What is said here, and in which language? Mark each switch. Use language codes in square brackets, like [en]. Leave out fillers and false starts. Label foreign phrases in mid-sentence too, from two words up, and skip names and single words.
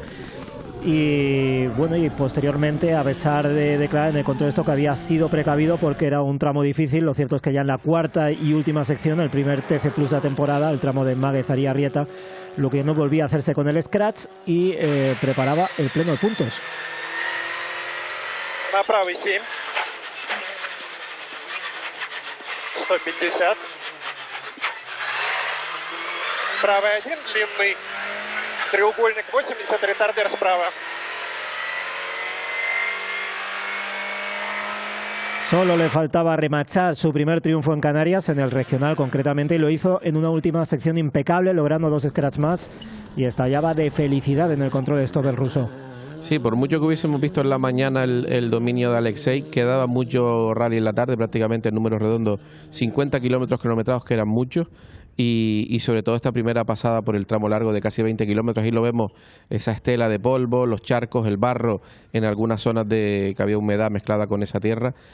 [es] Y bueno, y posteriormente, a pesar de declarar en el control de esto que había sido precavido porque era un tramo difícil, lo cierto es que ya en la cuarta y última sección, el primer TC Plus de la temporada, el tramo de Máguez-Aría-Rieta, lo que no volvía a hacerse con el scratch y preparaba el pleno de puntos. [ru] На правый 7. 150. Правый 1, длинный. Треугольник 80, ретардер справа. [es] Solo le faltaba remachar su primer triunfo en Canarias, en el regional concretamente, y lo hizo en una última sección impecable, logrando 2 scratch más, y estallaba de felicidad en el control de stop del ruso. Sí, por mucho que hubiésemos visto en la mañana el dominio de Alexei, quedaba mucho rally en la tarde, prácticamente en números redondos, 50 kilómetros cronometrados, que eran muchos, y sobre todo esta primera pasada por el tramo largo de casi 20 kilómetros, ahí lo vemos, esa estela de polvo, los charcos, el barro, en algunas zonas que había humedad mezclada con esa tierra.